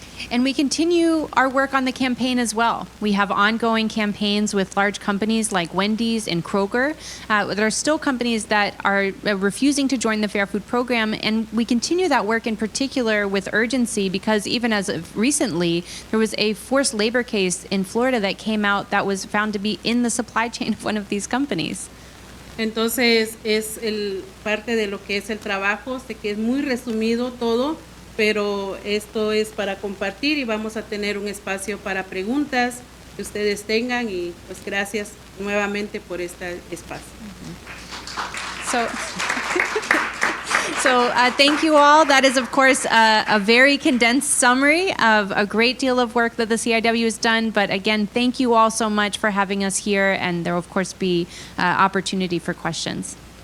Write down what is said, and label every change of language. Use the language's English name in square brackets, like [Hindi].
[English] And we continue our work on the campaign as well. We have ongoing campaigns with large companies like Wendy's and Kroger. There are still companies that are refusing to join the Fair Food Program, and we continue that work in particular with urgency because even as of recently, there was a forced labor case in Florida that came out that was found to be in the supply chain of one of these companies. [Spanish] Entonces, es parte de lo que es el trabajo. Sé que es muy resumido todo, pero esto es para compartir, y vamos a tener un espacio para preguntas que ustedes tengan, y pues gracias nuevamente por este espacio. [English] So thank you all. That is, of course, a very condensed summary of a great deal of work that the CIW has done. But again, thank you all so much for having us here, and there will, of course, be opportunity for questions.